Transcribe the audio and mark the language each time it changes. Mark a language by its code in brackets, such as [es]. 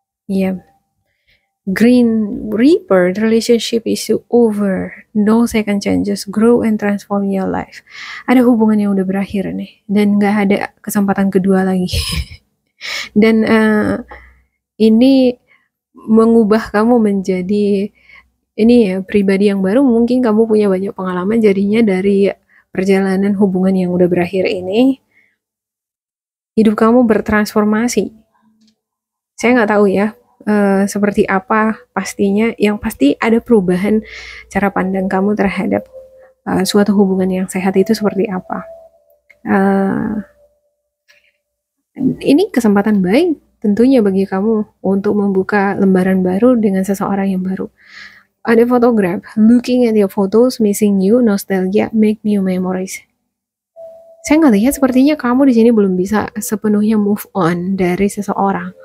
[en] Ya, Green Reaper, the relationship is over. No second chances, grow and transform your life. [id] Ada hubungan yang udah berakhir nih, dan gak ada kesempatan kedua lagi. Dan ini mengubah kamu menjadi pribadi yang baru. Mungkin kamu punya banyak pengalaman jadinya dari perjalanan hubungan yang udah berakhir ini. Hidup kamu bertransformasi. Saya nggak tahu ya seperti apa pastinya. Yang pasti ada perubahan cara pandang kamu terhadap suatu hubungan yang sehat itu seperti apa. Ini kesempatan baik tentunya bagi kamu untuk membuka lembaran baru dengan seseorang yang baru. [en] Ada photograph, looking at your photos, missing you, nostalgia, make new memories. [id] Saya ngelihat sepertinya kamu di sini belum bisa sepenuhnya move on dari seseorang.